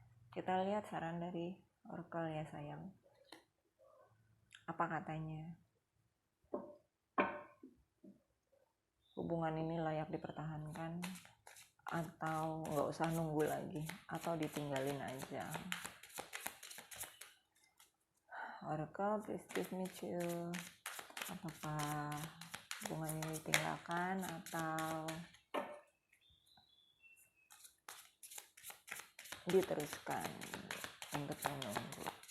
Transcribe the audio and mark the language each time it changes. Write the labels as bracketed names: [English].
[Indonesian] Kita lihat saran dari Oracle ya sayang. Apa katanya? Hubungan ini layak dipertahankan atau nggak usah nunggu lagi, atau ditinggalin aja? [English] Oracle, please give me two. [Indonesian] Apakah hubungan ini ditinggalkan atau diteruskan untuk menunggu?